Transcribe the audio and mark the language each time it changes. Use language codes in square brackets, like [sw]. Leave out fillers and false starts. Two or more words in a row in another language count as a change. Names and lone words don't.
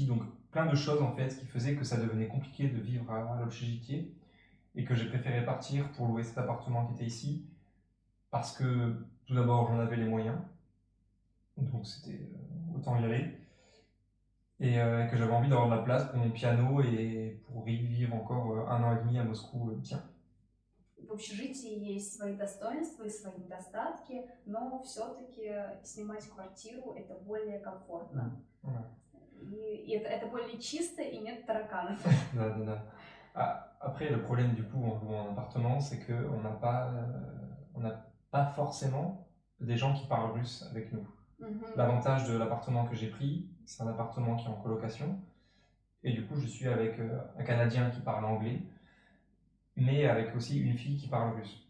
[fr] Donc plein de choses en fait qui faisaient que ça devenait compliqué de vivre à l'Obchejitié et que j'ai préféré partir pour louer cet appartement qui était ici parce que tout d'abord, j'en avais les moyens. Donc c'était autant y aller. Et que j'avais envie d'avoir de la place pour mon piano et pour vivre encore 1 an et demi à Moscou bien. [ru] В общежитии есть свои достоинства и свои недостатки, но все-таки снимать квартиру это более комфортно. И это более чисто и нет тараканов. Да. [fr] Après, le problème du coup en louant un appartement, c'est qu'on n'a pas forcément des gens qui parlent russe avec nous. L'avantage de l'appartement que j'ai pris, c'est un appartement qui est en colocation. Et du coup, je suis avec un Canadien qui parle anglais, mais avec aussi une fille qui parle russe.